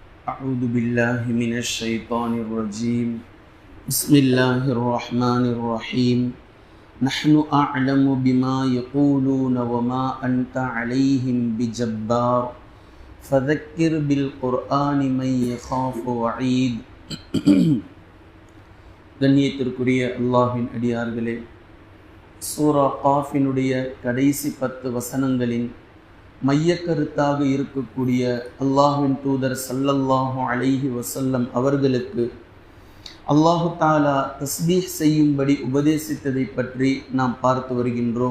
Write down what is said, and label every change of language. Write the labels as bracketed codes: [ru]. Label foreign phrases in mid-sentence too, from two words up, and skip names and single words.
[ar] أعوذ بالله من الشيطان الرجيم بسم الله الرحمن الرحيم نحن أعلم بما يقولون وما أنت عليهم بجبار فذكر بالقرآن من يخاف وعيد [ta] கண்ணியத்திற்குரிய அல்லாஹ்வின் அடியார்களே, சூரா காஃபினுடைய கடைசி 10 வசனங்களின் மையக்கருத்தாக இருக்கக்கூடிய அல்லாஹ்வின் தூதர் [ar] صلى الله عليه وسلم [ta] அவர்களுக்கு [ar] الله تعالى [ta] தஸ்பீஹ் செய்யும்படி உபதேசித்ததை பற்றி நாம் பார்த்து வருகின்றோம்.